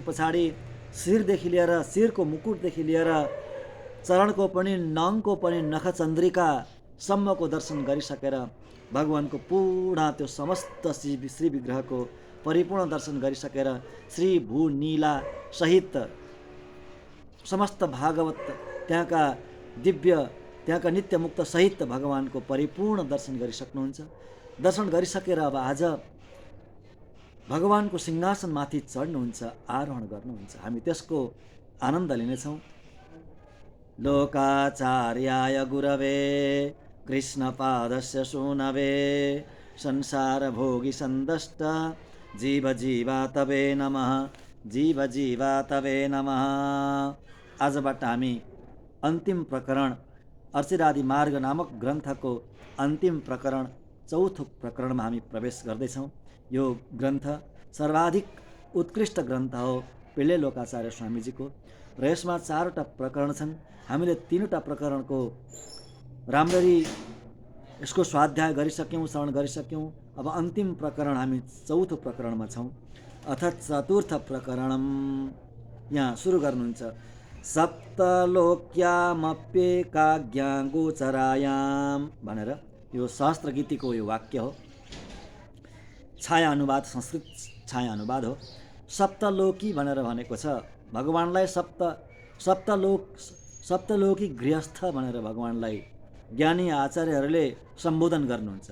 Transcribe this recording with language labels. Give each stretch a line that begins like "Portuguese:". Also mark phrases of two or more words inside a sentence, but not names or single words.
Nepali: पछाडि शिरदेखि लिएर शिरको मुकुटदेखि लिएर चरणको पनि नङको पनि नखचन्द्रिकासम्मको दर्शन गरिसकेर भगवानको पूर्ण त्यो समस्त श्री विग्रहको परिपूर्ण दर्शन गरिसकेर श्री भू नीला सहित समस्त भागवत त्यहाँका दिव्य त्यहाँका नित्यमुक्त सहित भगवानको परिपूर्ण दर्शन गरिसक्नुहुन्छ। दर्शन गरिसकेर अब आज भगवानको सिंहासनमाथि चढ्नुहुन्छ, आरोहण गर्नुहुन्छ। हामी त्यसको आनन्द लिनेछौँ।
Sanskrit: लोकाचार्याय गुरवे कृष्णपादस्य सूनवे संसारभोगी सन्दष्ट जीव जीवा तवे नमः जीव जीवा तवे नमः।
Nepali: आजबाट हामी अन्तिम प्रकरण अर्चिरादि मार्ग नामक ग्रन्थको अन्तिम प्रकरण चौथो प्रकरणमा हामी प्रवेश गर्दैछौँ। यो ग्रन्थ सर्वाधिक उत्कृष्ट ग्रन्थ हो पिल्ले लोकाचार्य स्वामीजीको र यसमा चारवटा प्रकरण छन्। हामीले तीनवटा प्रकरणको राम्ररी यसको स्वाध्याय गरिसक्यौँ, श्रवण गरिसक्यौँ। अब अन्तिम प्रकरण हामी चौथो प्रकरणमा छौँ।
Sanskrit: अथ चतुर्थ प्रकरणम
Nepali: यहाँ सुरु गर्नुहुन्छ।
Sanskrit: सप्तलोक्यामप्येकाज्ञा गोचरायाम
Nepali: भनेर यो सहस्त्र गीतिको यो वाक्य हो। छाया अनुवाद, संस्कृत छाया अनुवाद हो। सप्तलोकी भनेर भनेको छ भगवानलाई सप्तलोकी गृहस्थ भनेर भगवानलाई ज्ञानी आचार्यहरूले सम्बोधन गर्नुहुन्छ।